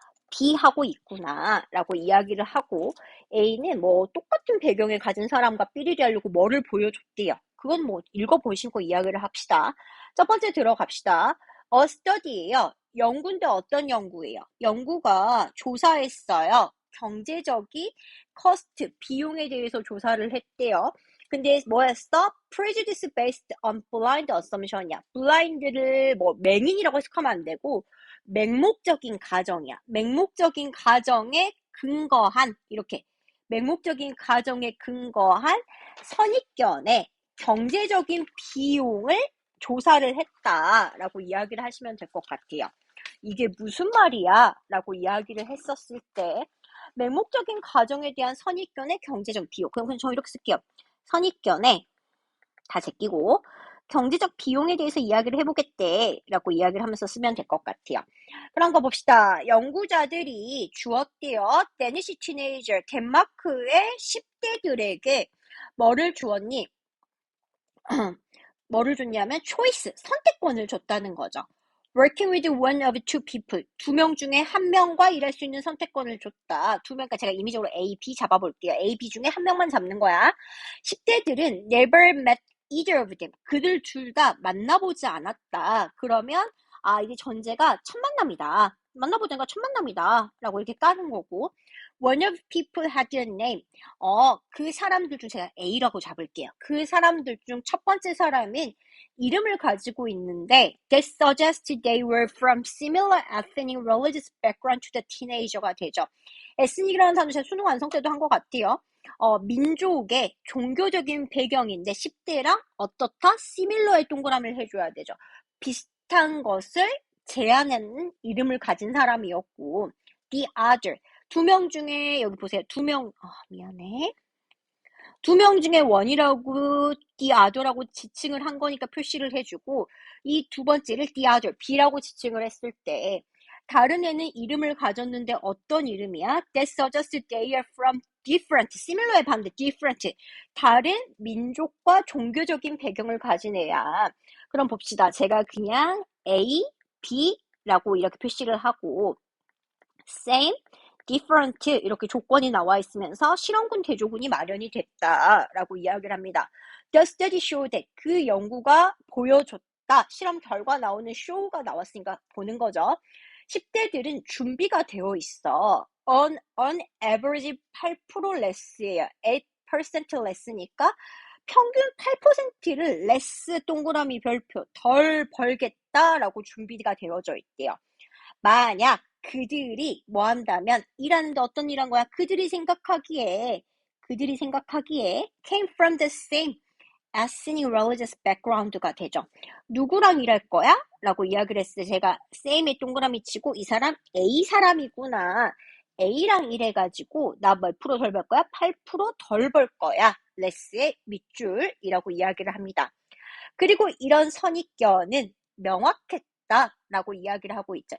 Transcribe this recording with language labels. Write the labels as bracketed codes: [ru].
[ko] B 하고 있구나 라고 이야기를 하고 A는 뭐 똑같은 배경을 가진 사람과 삐리리 하려고 뭐를 보여줬대요. 그건 뭐 읽어보시고 이야기를 합시다. 첫 번째 들어갑시다. study예요. 연구인데 어떤 연구예요? 연구가 조사했어요. 경제적인 cost, 비용에 대해서 조사를 했대요. 근데 뭐였어? [en] prejudice based on blind assumption이야. [ko] blind를 뭐 맹인이라고 해석하면 안 되고 맹목적인 가정이야. 맹목적인 가정에 근거한 이렇게 맹목적인 가정에 근거한 선입견에 경제적인 비용을 조사를 했다라고 이야기를 하시면 될 것 같아요. 이게 무슨 말이야? 라고 이야기를 했었을 때 맹목적인 가정에 대한 선입견의 경제적 비용. 그럼 저 이렇게 쓸게요. 선입견에 다 제끼고 경제적 비용에 대해서 이야기를 해보겠대 라고 이야기를 하면서 쓰면 될 것 같아요. 그런 거 봅시다. 연구자들이 주었대요. 데니시 티네이저 덴마크의 10대들에게 뭐를 주었니? 뭐를 줬냐면 초이스, 선택권을 줬다는 거죠. [en] Working with one of two people. [ko] 2명 중에 1명과 일할 수 있는 선택권을 줬다. 2명, 그러니까 제가 임의적으로 A, B 잡아볼게요. A, B 중에 1명만 잡는 거야. 10대들은 [en] never met either of them. [ko] 그들 둘 다 만나보지 않았다. 그러면 이게 전제가 첫 만남이다. 만나보자니까 첫 만남이다. 라고 이렇게 까는 거고. [en] One of people had a name. [ko] 그 사람들 중 제가 A라고 잡을게요. 그 사람들 중 첫 번째 사람은 이름을 가지고 있는데 [en] that suggests they were from similar ethnic religious background to the teenager가 되죠. [ko] 에스닉이라는 단어 제가 수능 완성 때도 한 것 같아요. 민족의 종교적인 배경인데 10대랑 어떻다? similar의 동그라미를 해줘야 되죠. 비슷한 것을 제안하는 이름을 가진 사람이었고 the other 2명 중에 여기 보세요. 2명 미안해. 2명 중에 원이라고 the other라고 지칭을 한 거니까 표시를 해주고 이 두 번째를 the other, B라고 지칭을 했을 때 다른 애는 이름을 가졌는데 어떤 이름이야? [en] That suggests they are from different, [ko] similar의 반대 different, 다른 민족과 종교적인 배경을 가진 애야. 그럼 봅시다. 제가 그냥 A, B라고 이렇게 표시를 하고 same, different 이렇게 조건이 나와 있으면서 실험군 대조군이 마련이 됐다라고 이야기를 합니다. [en] The study showed that [ko] 그 연구가 보여줬다. 실험 결과 나오는 show가 나왔으니까 보는 거죠. 10대들은 준비가 되어 있어. [en] on average 8% less예요. [ko] 8% less니까 평균 8%를 less 동그라미 별표 덜 벌겠다라고 준비가 되어져 있대요. 만약 그들이 뭐 한다면 일하는데 어떤 일한 거야? 그들이 생각하기에 그들이 생각하기에 [en] came from the same ethnic religious background가 되죠. [ko] 누구랑 일할 거야? 라고 이야기를 했을 때 제가 same에 동그라미 치고 이 사람 A 사람이구나. A랑 일해가지고 나 몇 프로 덜 벌 거야? 8%덜 벌 거야. less의 밑줄이라고 이야기를 합니다. 그리고 이런 선입견은 명확했다라고 이야기를 하고 있죠.